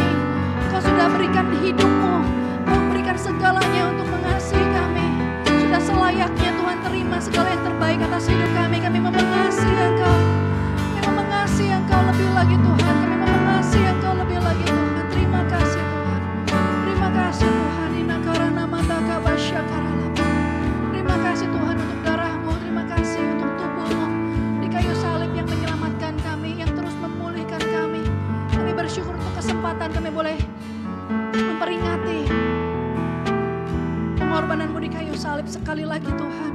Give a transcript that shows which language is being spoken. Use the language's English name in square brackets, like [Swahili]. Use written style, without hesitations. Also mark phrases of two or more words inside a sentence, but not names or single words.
[Indonesian] Engkau sudah berikan hidup-Mu. Engkau berikan segalanya untuk mengasihi kami. Sudah selayaknya Tuhan terima segala yang terbaik atas hidup kami. Kami mau mengasihi Engkau. Kami mau mengasihi Engkau lebih lagi Tuhan. Kami mau mengasihi Engkau lebih lagi Tuhan. Terima kasih Tuhan. Terima kasih Tuhan. Inakarana mataka basyakaralaba. Terima kasih Tuhan untuk darah-Mu. Terima kasih untuk tubuh-Mu di kayu salib yang menyelamatkan kami, yang terus memulihkan kami. Kami bersyukur untuk kesempatan kami boleh memperingati pengorbanan-Mu di kayu salib sekali lagi Tuhan.